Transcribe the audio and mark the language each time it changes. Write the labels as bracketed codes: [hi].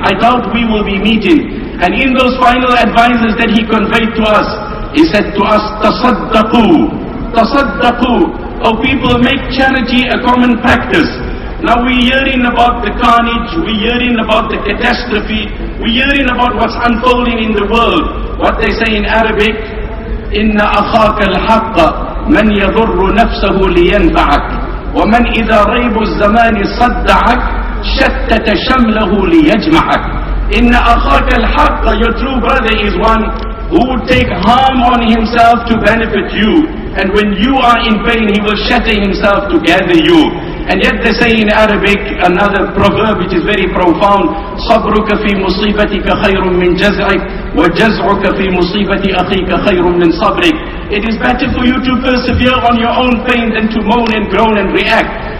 [en] I doubt we will be meeting. And in those final advices that he conveyed to us, he said to us, [ar] تَصَدَّقُوا. تَصَدَّقُوا. [en] Oh people, make charity a common practice. Now we're hearing about the carnage, we're hearing about the catastrophe, we're hearing about what's unfolding in the world. What they say in Arabic, [ar] إِنَّ أَخَاكَ الْحَقَّ مَنْ يَضُرُّ نَفْسَهُ لِيَنْفَعَكَ وَمَنْ إِذَا رَيْبُ الزَّمَانِ صَدَّعَكَ شَتَّتَ شَمْلَهُ لِيَجْمَعَكَ. إِنَّ أَخَاكَ الْحَقَّ, [en] your true brother is one who would take harm on himself to benefit you. And when you are in pain, he will shatter himself to gather you. And yet they say in Arabic, another proverb which is very profound, [ar] صَبْرُكَ فِي مُصِيبَتِكَ خَيْرٌ مِّن جَزْعِكَ وَجَزْعُكَ فِي مُصِيبَةِ أَخِيكَ خَيْرٌ مِّن صَبْرِكَ. [en] It is better for you to persevere on your own pain than to moan and groan and react.